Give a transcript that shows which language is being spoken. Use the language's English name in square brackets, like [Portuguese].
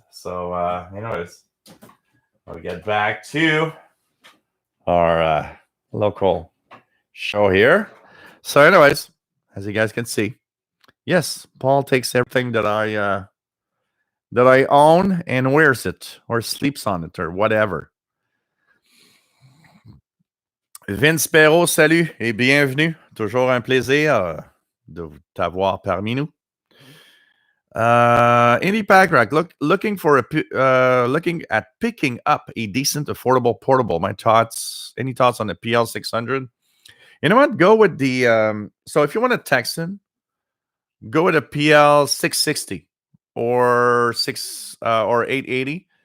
[English] So, anyways, we'll get back to our local show here. So, anyways, as you guys can see, yes, Paul takes everything that I own and wears it or sleeps on it or whatever. [French] Vince Perrault, salut et bienvenue. Toujours un plaisir de t'avoir parmi nous. [English] Indy Packrack, looking at picking up a decent, affordable portable. Any thoughts on the PL600? You know what? Go with the so if you want a Texan, go with a PL660 or 880.